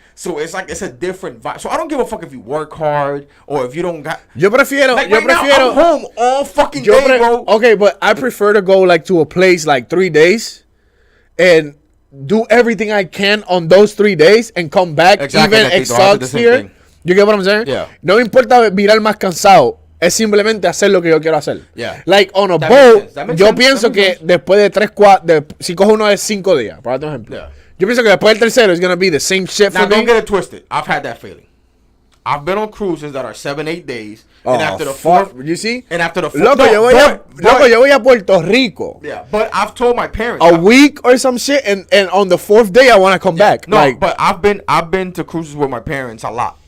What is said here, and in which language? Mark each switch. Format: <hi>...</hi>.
<en>So it's like it's a different vibe. So I don't give a fuck if you work hard or if you don't got.</en> <es>Yo prefiero.</es> <en>Now, I'm home all fucking day, bro. Okay, but I prefer to go like to a place like 3 days, and do everything I can on those 3 days and come back even exhausted. You get what I'm saying? Yeah.</en> <es>No me importa virar más cansado. Es simplemente hacer lo que yo quiero hacer.</es> <en>Yeah. Like on a boat,</en> <es>yo pienso que después de 3, 4, si cojo uno de 5 días, por ejemplo.</es> <en>Yeah.</en> <es>Yo pienso que después del tercero</es> <en>it's gonna be the same shit for me. Now don't get it twisted. I've had that feeling. I've been on cruises that are 7, 8 days, and after the fourth, you see, and after the fourth,</en> <es>loco, yo voy a Puerto Rico.</es> <en>Yeah, but I've told my parents a week or some shit, and on the 4th day I want to come back. No, but I've been to cruises with my parents a lot.</en>